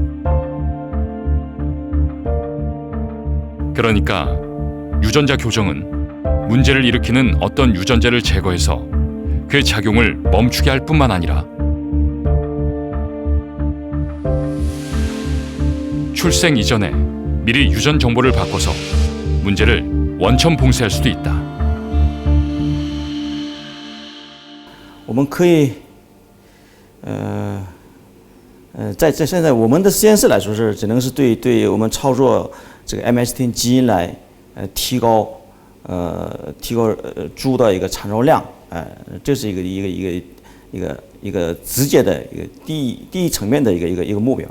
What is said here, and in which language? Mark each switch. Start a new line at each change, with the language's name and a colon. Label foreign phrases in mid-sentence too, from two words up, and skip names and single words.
Korean: 그러니까 유전자 교정은 문제를 일으키는 어떤 유전자를 제거해서 그 작용을 멈추게 할 뿐만 아니라 출생 이전에 미리 유전 정보를 바꿔서 문제를 원천 봉쇄할 수도 있다.
Chinese: 我们可以，在现在我们的实验室来说是只能是对我们操作这个 MST 基因来提高猪的一个产肉量，这是一个直接的一个第一层面的一个目标。